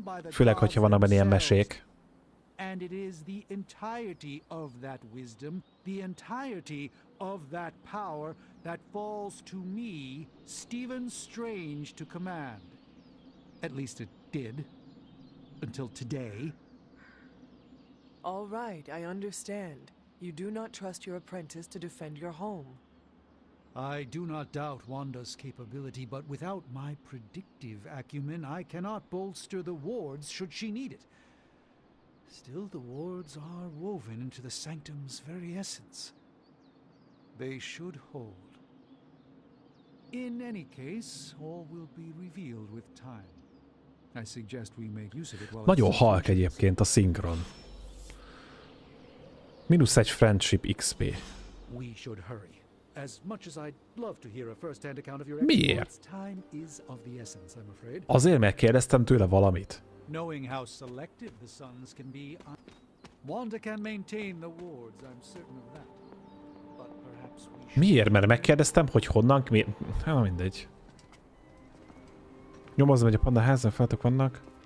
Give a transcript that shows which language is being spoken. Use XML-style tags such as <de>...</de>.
<hu>Főleg, hogyha vannak benne ilyen mesék.</hu> <en>And it is the entirety of that wisdom, the entirety of that power that falls to me, Stephen Strange, to command. At least it did. Until today. All right, I understand. You do not trust your apprentice to defend your home. I do not doubt Wanda's capability, but without my predictive acumen, I cannot bolster the wards should she need it. Still, the wards are woven into the sanctum's very essence. They should hold. In any case, all will be revealed with time. I suggest we make use of it while</en> <hu>Nagyon halk egyébként a szinkron.</hu> <en>-1 friendship XP. We should hurry. As much as I'd love to hear a first-hand account of your</en> <hu>Miért?</hu> <en>time is of the essence, I'm afraid.</en> <hu>Azért megkérdeztem tőle valamit.</hu> <en>Knowing how selective the suns can be, Wanda can maintain the wards, I'm certain of that. But perhaps we should...</en> <hu>Miért? Mert megkérdeztem, hogy honnan... Hát mindegy. Nyomozom, hogy a panda házan feltok vannak.</hu>